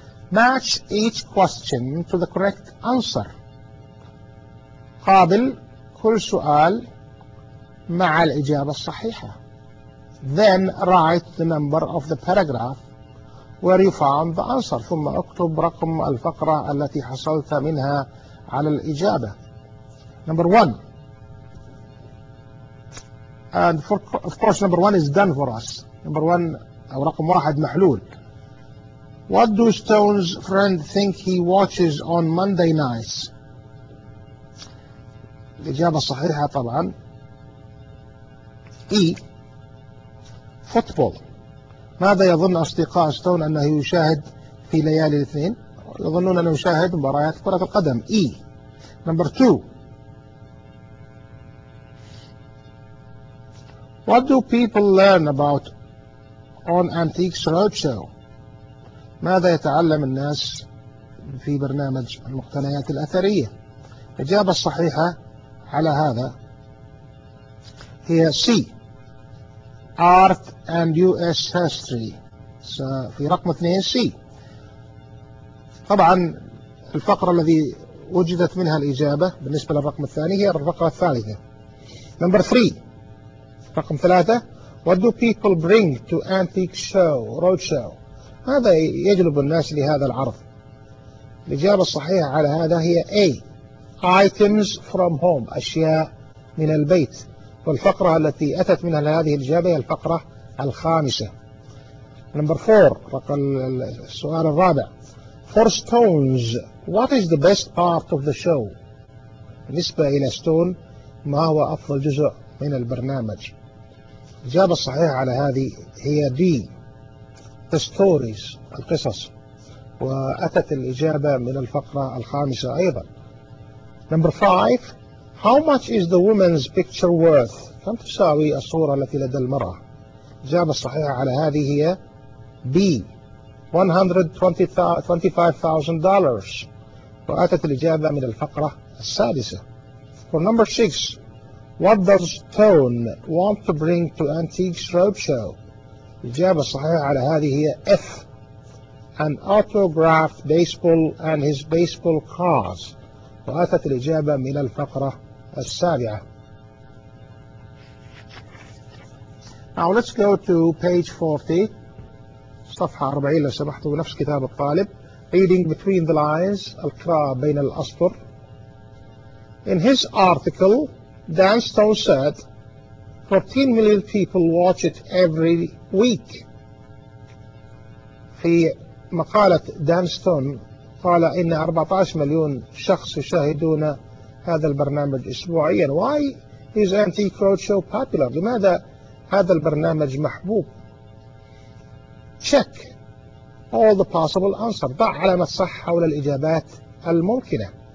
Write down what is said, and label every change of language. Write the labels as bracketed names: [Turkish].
[English] Match each question to the correct answer. [Arabic] قابل كل سؤال مع الإجابة الصحيحة. [English] Then write the number of the paragraph where you found the answer. [Arabic] ثم اكتب رقم الفقرة التي حصلت منها على الإجابة. [English] Number one. And for, of course number one is done for us. Number one [Arabic] أو رقم واحد محلول. [English] What do Stone's friend think he watches on Monday nights? [Arabic] الإجابة الصحيحة طبعا E. [English] Football. [Arabic] ماذا يظن أصدقاء ستون أنه يشاهد في ليالي الاثنين؟ يظنون أنه يشاهد مباريات كرة القدم. [English] E. Number two. What do people learn about on Antiques Roadshow? [Arabic] ماذا يتعلم الناس في برنامج المقتنيات الأثرية؟ الإجابة الصحيحة على هذا هي C. [English] Art and U.S. History. [Arabic] في رقم 2 C. طبعا الفقرة الذي وجدت منها الإجابة بالنسبة للرقم الثاني هي الفقرة الثالثة. [English] Number 3. [Arabic] رقم 3. [English] What do people bring to antique show, road show? [Arabic] ماذا يجلب الناس لهذا العرض؟ الإجابة الصحيحة على هذا هي A. [English] Items from home. [Arabic] أشياء من البيت. والفقرة التي أتت منها هذه الإجابة هي الفقرة الخامسة. [English] Number four, [Arabic] السؤال الرابع. [English] For Stones, what is the best part of the show? [Arabic] بالنسبة إلى ستون ما هو أفضل جزء من البرنامج؟ الإجابة الصحيحة على هذه هي D. [English] The stories, [Arabic] القصص. وأتت الإجابة من الفقرة الخامسة أيضا. [English] Number five. How much is the woman's picture worth? [Arabic] كم تساوي الصورة التي لدى المرأة؟ الإجابة الصحيحة على هذه هي B. [English] $125,000. [Arabic] وأتت الإجابة من الفقرة السادسة. [English] For number six, what does Stone want to bring to Antiques Roadshow? [Arabic] الإجابة الصحيحة على هذه هي F. [English] An autographed baseball and his baseball cards. [Arabic] وأتت الإجابة من الفقرة السابعة. [English] Now let's go to page 40. [Arabic] صفحة 40 لو سمحتوا نفس كتاب الطالب. [English] Reading between the lines. [Arabic] القراءة بين الأسطر. [English] In his article, Dan Stone said 14 million people watch it every week. [Arabic] في مقالة دان ستون قال إن 14 مليون شخص يشاهدون هذا البرنامج أسبوعيا. [English] Why is Antique Roadshow popular? [Arabic] لماذا هذا البرنامج محبوب؟ [English] Check all the possible answers. [Arabic] ضع علامة صح حول الإجابات الممكنة.